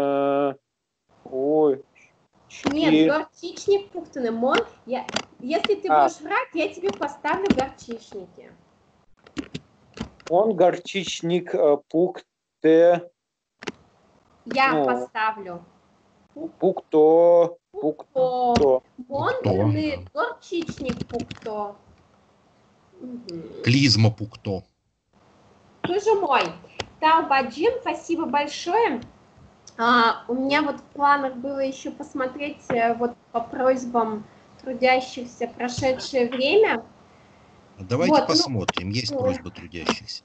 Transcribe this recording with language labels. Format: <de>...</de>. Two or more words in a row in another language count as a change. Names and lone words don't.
<chm>Нет, горчичник пухтаны.</chm> <ru>Если ты будешь врать, я тебе поставлю горчичники.</ru> <chm>Он горчичник пукте...</chm> <ru>Я поставлю.</ru> <chm>Пукто. Он горчичник пукто. Клизма пукто.</chm> <ru>Боже мой. Талбаджим, спасибо большое. У меня вот в планах было еще посмотреть вот по просьбам трудящихся прошедшее время. Давайте посмотрим, есть просьбы трудящихся.</ru>